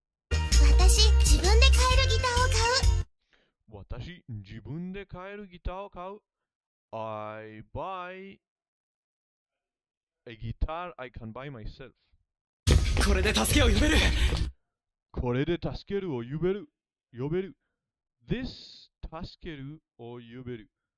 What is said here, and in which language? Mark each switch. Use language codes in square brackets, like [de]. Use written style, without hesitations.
[ja] 私、自分で買えるギターを買う。私、自分で買えるギターを買う。 [en] I buy a guitar I can buy myself. [ja] これで助けを呼べる。これで助けるを呼べる。This 助けるを呼べる。